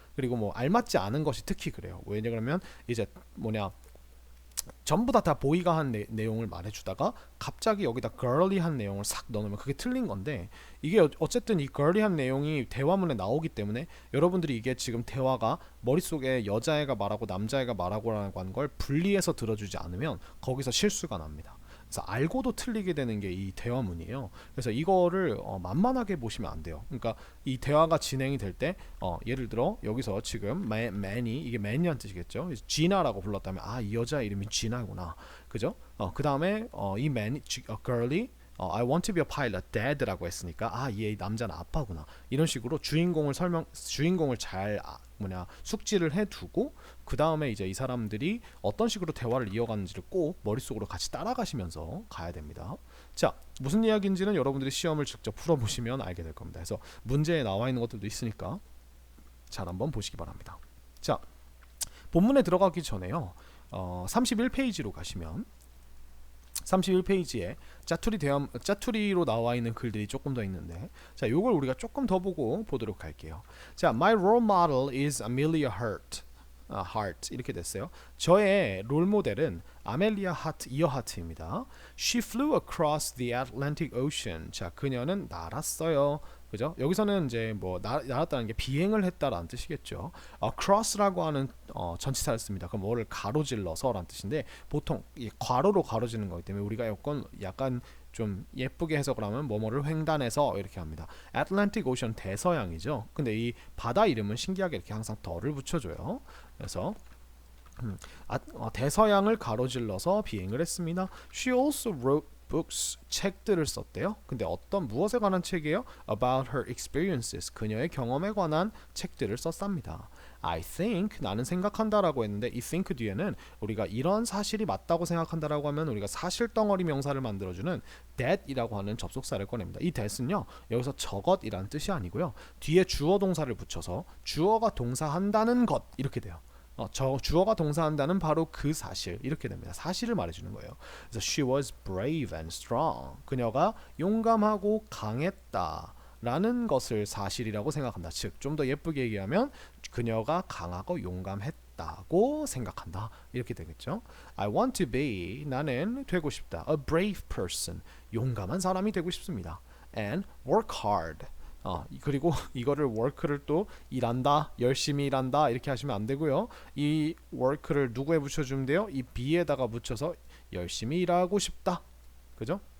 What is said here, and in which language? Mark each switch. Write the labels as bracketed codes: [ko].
[ko] 그리고 뭐 알맞지 않은 것이 특히 그래요. 왜냐 그러면 이제 뭐냐 전부 다 보이가 한 내용을 말해주다가 갑자기 여기다 girly한 내용을 싹 넣으면 그게 틀린 건데, 이게 어쨌든 이 girly한 내용이 대화문에 나오기 때문에 여러분들이 이게 지금 대화가 머릿속에 여자애가 말하고 남자애가 말하고라고 하는 걸 분리해서 들어주지 않으면 거기서 실수가 납니다. 그래서 알고도 틀리게 되는 게 이 대화문이에요. 그래서 이거를 만만하게 보시면 안 돼요. 그러니까 이 대화가 진행이 될 때 예를 들어 여기서 지금 man이 이게 man이란 뜻이겠죠. 지나라고 불렀다면 이 여자 이름이 지나구나, 그죠? 그 다음에 이 man girly [en] I want to be a pilot, dad [ko] 라고 했으니까 얘 남자는 아빠구나. 이런 식으로 주인공을 잘 숙지를 해두고 그 다음에 이제 이 사람들이 어떤 식으로 대화를 이어가는지를 꼭 머릿속으로 같이 따라가시면서 가야 됩니다. 자, 무슨 이야기인지는 여러분들이 시험을 직접 풀어보시면 알게 될 겁니다. 그래서 문제에 나와 있는 것들도 있으니까 잘 한번 보시기 바랍니다. 자, 본문에 들어가기 전에요. 31페이지로 가시면 31페이지에 짜투리로 나와 있는 글들이 조금 더 있는데, 자, 요걸 우리가 조금 더 보도록 할게요. [en] 자, My role model is Amelia Hart [ko] 이렇게 됐어요. 저의 롤 모델은 아멜리아 이어하트입니다. [en] She flew across the Atlantic Ocean. [ko] 자, 그녀는 날았어요. 그죠? 여기서는 이제 뭐 날았다는 게 비행을 했다라는 뜻이겠죠. cross라고 하는 전치사를 씁니다. 그럼 뭐를 가로질러서라는 뜻인데, 보통 이 괄호로 가로지는 거기 때문에 우리가 약간 좀 예쁘게 해석을 하면 뭐뭐를 횡단해서 이렇게 합니다. Atlantic Ocean 대서양이죠. 근데 이 바다 이름은 신기하게 이렇게 항상 덜을 붙여줘요. 그래서 대서양을 가로질러서 비행을 했습니다. [en] She also wrote books, [ko] 책들을 썼대요. 근데 무엇에 관한 책이에요? [en] About her experiences, [ko] 그녀의 경험에 관한 책들을 썼답니다. I think, 나는 생각한다라고 했는데 이 think 뒤에는 우리가 이런 사실이 맞다고 생각한다라고 하면 우리가 사실 덩어리 명사를 만들어주는 that이라고 하는 접속사를 꺼냅니다. 이 that은요, 여기서 저것이라는 뜻이 아니고요, 뒤에 주어 동사를 붙여서 주어가 동사한다는 것 이렇게 돼요. 주어가 동사한다는 바로 그 사실 이렇게 됩니다. 사실을 말해주는 거예요. [en] 그래서 she was brave and strong. [ko] 그녀가 용감하고 강했다 라는 것을 사실이라고 생각한다. 즉, 좀 더 예쁘게 얘기하면 그녀가 강하고 용감했다고 생각한다. 이렇게 되겠죠. [en] I want to be, [ko] 나는 되고 싶다. [en] A brave person, [ko] 용감한 사람이 되고 싶습니다. [en] And work hard. [ko] 그리고 이거를 work를 또 일한다, 열심히 일한다 이렇게 하시면 안 되고요. 이 work를 누구에 붙여주면 돼요? 이 be에다가 붙여서 열심히 일하고 싶다. 그죠?